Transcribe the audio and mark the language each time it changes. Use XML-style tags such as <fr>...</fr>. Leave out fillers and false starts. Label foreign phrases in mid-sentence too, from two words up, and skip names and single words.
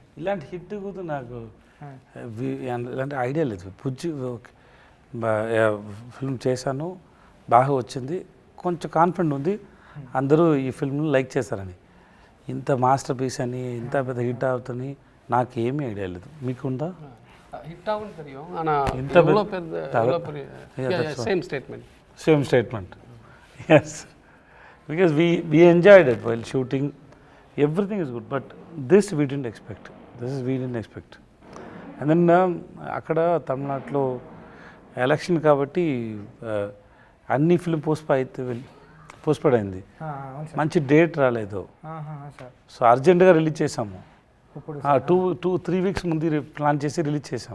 <te>ఇలాంటి హిట్ కూడా నాకు ఇలాంటి ఐడియా లేదు. బుజ్జి ఫిల్మ్ చేశాను, బాగా వచ్చింది, కొంచెం కాన్ఫిడెంట్ ఉంది అందరూ ఈ ఫిల్మ్ని లైక్ చేశారని. ఇంత మాస్టర్ పీస్ అని ఇంత పెద్ద హిట్ అవుతుంది నాకేమీ ఐడియా లేదు. మీకుందా? హిట్ ఆగుంది</te> <ta>தெரியும் ஆனா இவ்வளவு பெரிய</ta> <te>సేమ్ స్టేట్మెంట్.</te> <en>yes, because we enjoyed it while shooting, everything is good, but this we didn't expect. And then</en> <te>అక్కడ తమిళనాడులో ఎలక్షన్ కాబట్టి అన్ని ఫిల్మ్ పోస్ట్పోడ్ అయింది, మంచి డేట్ రాలేదు. సో అర్జెంటుగా రిలీజ్ చేసాము, 2-3 weeks ముందు ప్లాన్ చేసి రిలీజ్ చేసాము.</te>